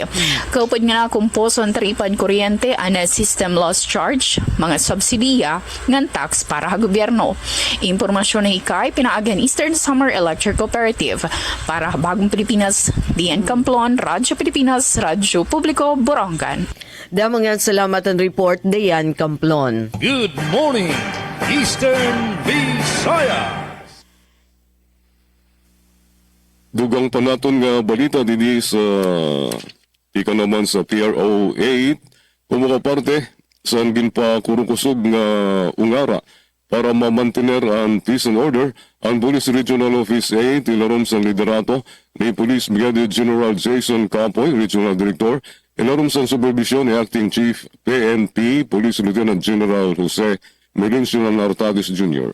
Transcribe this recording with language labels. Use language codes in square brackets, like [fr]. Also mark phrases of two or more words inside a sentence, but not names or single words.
[war] Kaupad nga na kumposo ang taripan kuryente ang [en] system loss charge, [war] mga subsidiya, ngan tax para ha gobyerno. Impormasyon na ikay pinaagan Eastern Samar Electric Cooperative. Para Bagong Pilipinas, Dian Camplon, Radyo Pilipinas, Radyo Publiko, Borongan. Damang yan salamat ang report, Dayan Camplon. [en] Good morning, Eastern Visayas. [war] Dugang pa naton nga balita didi sa ika naman sa PRO 8 kung parte sa ginpa kurukusog nga ungara para mamantener ang [en] peace and order [war] ang Police Regional Office 8 ilarom sa liderato ni Police Brigadier General Jason Capoy, Regional Director, ilarom sa supervision ni Acting Chief PNP Police Lieutenant General Jose Melincio Nartatis Jr.